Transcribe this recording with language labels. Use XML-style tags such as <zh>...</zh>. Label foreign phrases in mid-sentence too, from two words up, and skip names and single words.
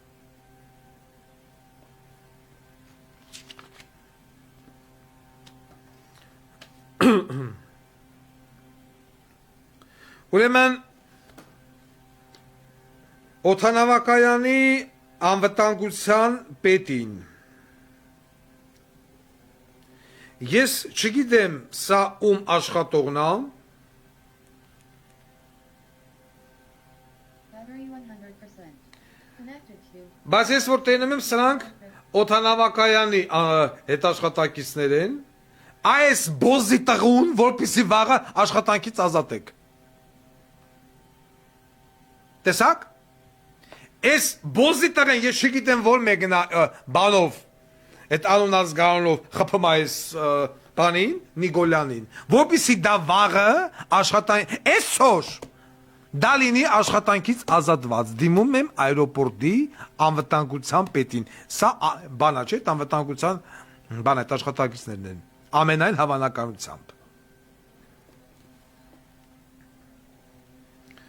<hy>Ուրեմն օդանավակայանի անվտանգության պետին ես չգիտեմ սա ում աշխատողն է</hy> <en>Battery 100%. Connected to</en> <hy>բայց ես որ տենում եմ սրանք օդանավակայանի հետաշխատակիցներ են այս բոզի տղուն, որպեսի վաղը աշխատանքից ազատեք։ Տեսակ? Այս բոզի տղեն, ես չգիտեմ որ մեկնա բանով, այդ անուն ազգանով խփում այս բանին, Նիկոլյանին, որպեսի դա վաղը այսօր դա լինի աշխատանքից ազատված, դիմում եմ այրոպորտի անվտանգության պետին, սա բանա չէ, անվտանգության բան այդ աշխատակիցներն են, ամենայն հավանականությամբ։</hy>